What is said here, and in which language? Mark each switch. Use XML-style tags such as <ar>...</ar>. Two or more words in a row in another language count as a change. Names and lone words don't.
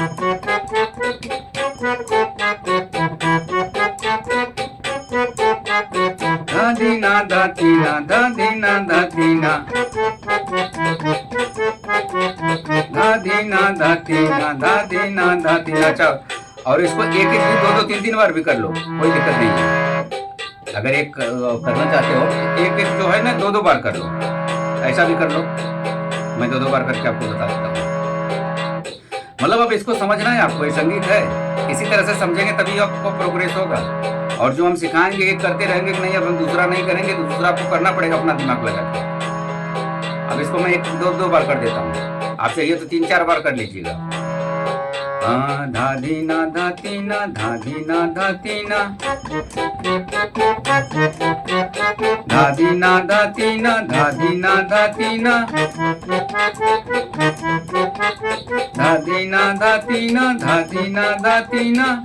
<hi>धा धी ना धा ती ना धा धी ना धा ती ना धा धी ना धा ती ना धा धी ना धा ती ना। अच्छा, और इसको एक एक दिन 2-2 3-3 बार भी कर लो, कोई दिक्कत नहीं है। अगर एक करना चाहते हो, एक एक जो है ना 2-2 बार कर लो, ऐसा भी कर लो। मैं 2-2 बार करके आपको बता देता हूँ। मतलब अब इसको समझना है आपको, ये संगीत है, इसी तरह से समझेंगे तभी आपको प्रोग्रेस होगा। और जो हम सिखाएंगे एक करते रहेंगे कि नहीं, अब हम दूसरा नहीं करेंगे तो दूसरा आपको करना पड़ेगा अपना दिमाग लगा के। अब इसको मैं एक दो बार कर देता हूँ, आप चाहिए तो 3-4 बार कर लीजिएगा। धा धी ना धा तीना, धा धी ना धा तीना, धा धी ना धा तीना, धा धी ना धा तीना, धा धी ना धा तीना, धा धी ना धा तीना,</hi>